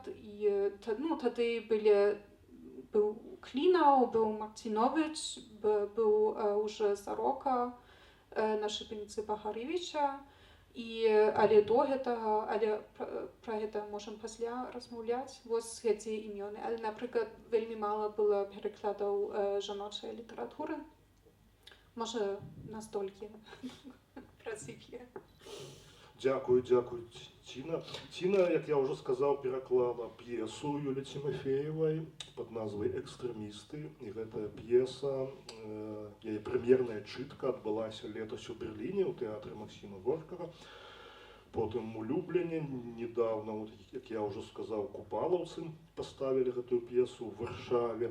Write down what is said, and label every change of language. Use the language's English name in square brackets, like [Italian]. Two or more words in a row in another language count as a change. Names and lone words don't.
[Belarusian] І тады быў Клінаў, быў Макцінович, быў уже Зарока на шыбеніцы Багаревіча. Але до гэтага, пра гэта можам пасля размаўляць, вось гэты імёны. Але, напрыклад, вельмі мала было перакладаў жаночай літаратуры. Можа, настолькі працыклі. Дякую, Ціна. Ціна, як я ўжо сказаў, пераклала п'есу Юлі Тимофеевай пад назвай «Экстрэмісты». І гэтая п'еса, яе прэм'ерная чытка адбылася летась у Берліне ў тэатры Максіма Горкага. Потым у Любліне недавно, як я ўжо сказаў, купалаўцы паставілі гэтую п'есу ў Варшаве.